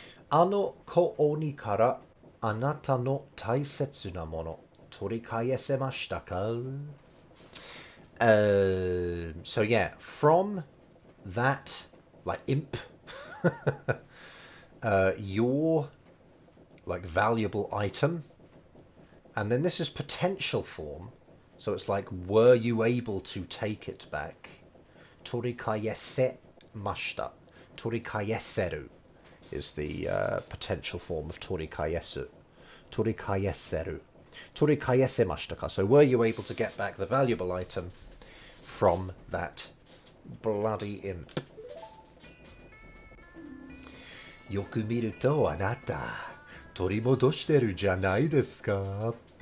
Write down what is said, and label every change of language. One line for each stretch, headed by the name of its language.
Japanese: あの子鬼からあなたの大切なもの取り返せましたか?
English: So yeah, from that, like imp, your like valuable item, and then this is potential form, so it's like, were you able to take it back?
Japanese: 取り返せました.
English: 取り返せる is the potential form of 取り返す.
Japanese: 取り返せる.取り返せましたか?
English: So were you able to get back the valuable item from that bloody imp?
Japanese: よく見るとあなた取り戻してるじゃないですか?